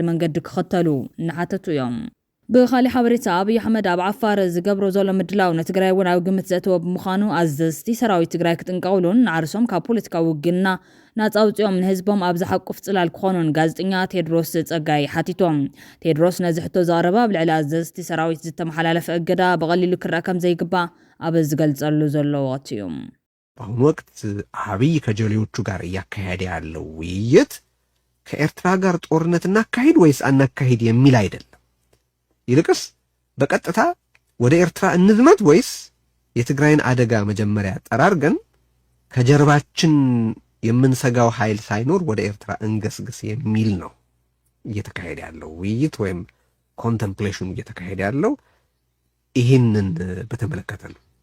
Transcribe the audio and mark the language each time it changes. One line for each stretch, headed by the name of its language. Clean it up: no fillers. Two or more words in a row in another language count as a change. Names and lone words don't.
Tigrinya: መንገዲ ክኽተሉ እናሓተቱ እዮም። ብኻሊእ ሓበሬታ ኣብዪ ኣሕመድ ኣብ ዓፋር ዝገብሮ ዘሎ ምድላው ንትግራይ እውን ኣብ ግምት ዘእተወ ብምዃኑ ኣዘዝቲ ሰራዊት ትግራይ ክጥንቀቕሉን ንዓርሶም ካብ ፖለቲካዊ ውግንና ናፃ ኣውፂኦም ንህዝቦም ኣብ ዝሓቁፍ ፅላል ክኾኑን ጋዜጠኛ ቴድሮስ ፀጋይ ሓቲቶም። ቴድሮስ ነዚ ሕቶ ዘቕረበ ኣብ ልዕሊ ኣዘዝቲ ሰራዊት ዝተመሓላለፈ እገዳ ብቐሊሉ ክረአ ከም ዘይግባእ ኣብ ዝገልጸሉ ዘሎ ወቅት እዩ።
Amharic: በአሁኑ ወቅት አብይ ከጀሌዎቹ ጋር እያካሄደ ያለው ውይይት ከኤርትራ ጋር ጦርነት እናካሄድ ወይስ አናካሄድ የሚል አይደለም። ይልቅስ በቀጥታ ወደ ኤርትራ እንዝመት ወይስ የትግራይን አደጋ መጀመሪያ ጠራርገን ከጀርባችን የምንሰጋው ኃይል ሳይኖር ወደ ኤርትራ እንገስግስ የሚል ነው እየተካሄደ ያለው ውይይት ወይም ኮንተምፕሌሽኑ እየተካሄደ ያለው ይህንን በተመለከተ ነው።